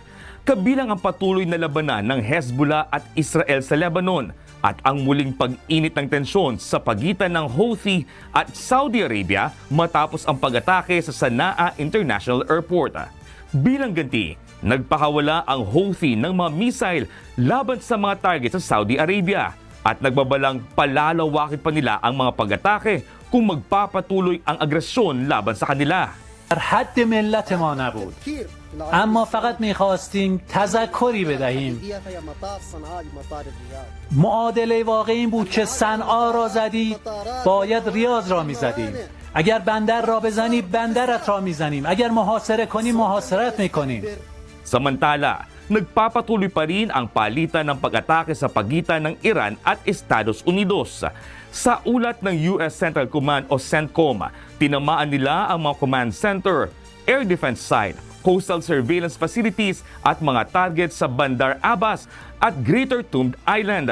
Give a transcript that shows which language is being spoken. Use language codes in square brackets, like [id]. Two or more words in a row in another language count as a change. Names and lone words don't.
[tl] Kabilang ang patuloy na labanan ng Hezbollah at Israel sa Lebanon at ang muling pag-init ng tensyon sa pagitan ng Houthi at Saudi Arabia matapos ang pag-atake sa Sanaa International Airport. Bilang ganti, nagpakawala ang Houthi ng mga missile laban sa mga target sa Saudi Arabia at nagbabalang palalawakin pa nila ang mga pag-atake kung magpapatuloy ang agresyon laban sa kanila. [fa] در حد ملت ما نبود، اما فقط میخواستیم تذکری بدهیم. معادله واقعی این بود که صنعا را زدید باید ریاض را میزدیم. اگر بندر را بزنی بندرت را میزنیم. اگر محاصره کنی محاصرت میکنیم. [tl] Samantala, nagpapatuloy pa rin ang palitan ng pag-atake sa pagitan ng Iran at Estados Unidos. Sa ulat ng US Central Command o CENTCOM, tinamaan nila ang mga [en] command center, air defense site, coastal surveillance facilities [tl] at mga targets sa Bandar Abbas at Greater Tund Island.